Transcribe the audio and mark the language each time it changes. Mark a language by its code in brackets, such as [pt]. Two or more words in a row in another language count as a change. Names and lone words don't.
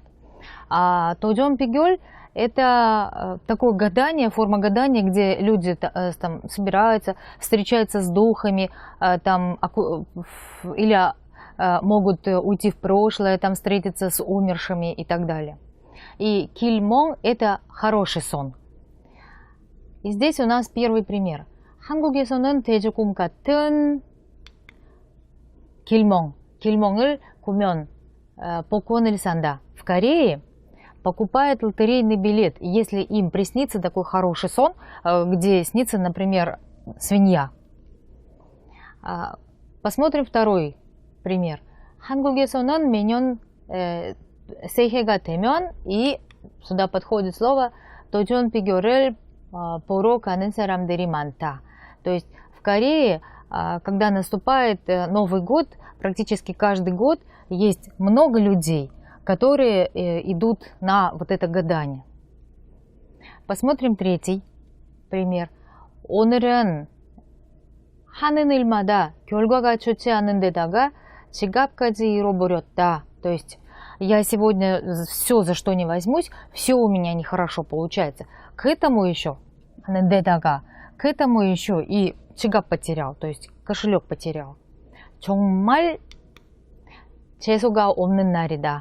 [ru] А тоджон пигёль – это такое гадание, форма гадания, где люди там собираются, встречаются с духами, или могут уйти в прошлое, там встретиться с умершими и так далее. И кильмон – это хороший сон. И здесь у нас первый пример. [ko] 한국에서는 돼지꿈 같은 길몽을 구면 복권을 산다. [ru] В Корее покупают лотерейный билет, если им приснится такой хороший сон, где снится, например, свинья. Посмотрим второй пример. [ko] 한국에서는 매년 새해가 되면 [ru] и сюда подходит слово [ko] 도전 비결을 보러 가는 사람들이 많다. [ru] То есть в Корее, когда наступает Новый год, практически каждый год есть много людей, которые идут на вот это гадание. Посмотрим третий пример. [ko] 오늘은 하는 일마다 결과가 좋지 않은 데다가 지갑까지 잃어버렸다. [ru] То есть я сегодня все, за что не возьмусь, все у меня нехорошо получается. К этому еще, к этому еще и 지갑 потерял, то есть кошелек потерял. [ko] 정말 재수가 없는 날이다.